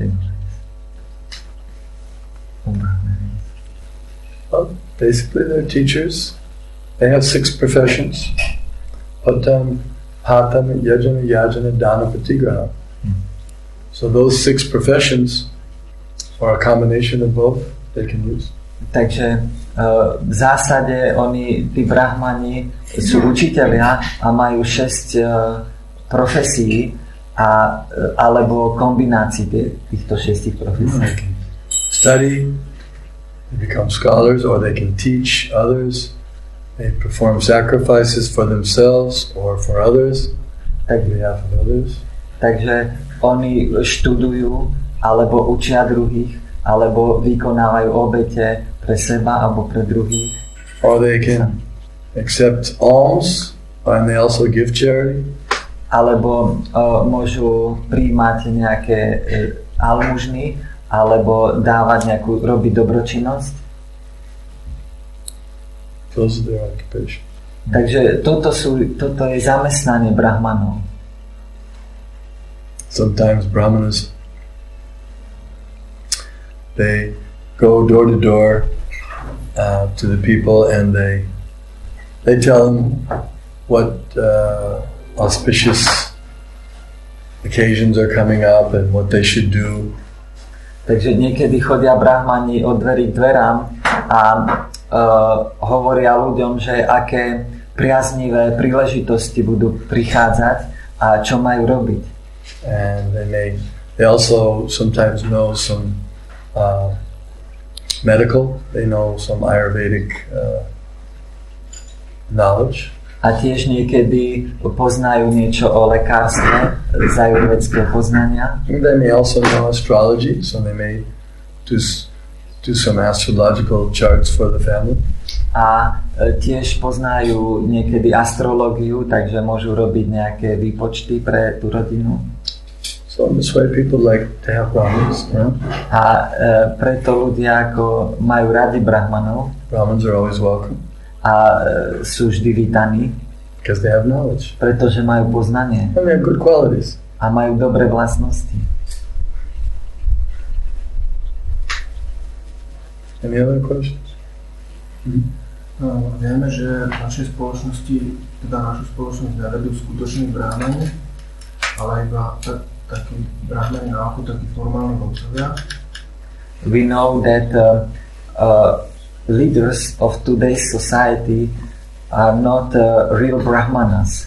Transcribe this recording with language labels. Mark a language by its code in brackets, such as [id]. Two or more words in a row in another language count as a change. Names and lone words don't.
[en] Well, basically they're teachers. They have 6 professions. [sa] Patam, Hatam, Yajana, Yajana, Dana, Patigraha. [en] So those 6 professions, or a combination of both, they can use. [sk] Takže v zásade tí brahmani sú učitelia a majú 6 profesí alebo kombinácií týchto 6 profesí. [en] Study, they become scholars, or they can teach others. They perform sacrifices for themselves or for others, on behalf of others. [sk] Takže oni študujú, alebo učia druhých, alebo vykonávajú obete pre seba alebo pre druhých. [en] Or they can accept alms, and they also give charity. [sk] Alebo môžu prijímať nejaké almužny, alebo dávať robiť dobročinnosť. [en] Those are their occupation. [sk] Takže toto je zamestnanie brahmanov. [en] Sometimes brahmanas, they go door to door to the people, and they tell them what auspicious occasions are coming up and what they should do. [sk] Takže niekedy chodia brahmani od dverí k dverám a hovoria ľuďom, že aké priaznivé príležitosti budú prichádzať a čo majú robiť. [en] And they also sometimes know some medical, they know some Ayurvedic knowledge. [sk] A tiež niekedy poznajú niečo o lekárstve z ajurvedského poznania. [en] And they may also know astrology, so they may do some astrological charts for the family. [sk] A tiež poznajú niekedy astrológiu, takže môžu robiť nejaké výpočty pre tú rodinu. [en] So in this way people like to have brahmins. Yeah? [sk] A preto ľudia ako majú radi brahmanov. [en] Brahmins are always welcome. [sk] A sú vždy vítaní. [en] Because they have knowledge. [sk] Pretože majú poznanie. [en] And they have good qualities. [sk] A majú dobré vlastnosti. [en] Any other questions? [sk] Vieme, že v našej spoločnosti, teda našu spoločnosť nevedú skutoční brahmani, ale iba takí brahmani na oko, takí formálni vodcovia. [en] We know that leaders of today's society are not real brahmanas.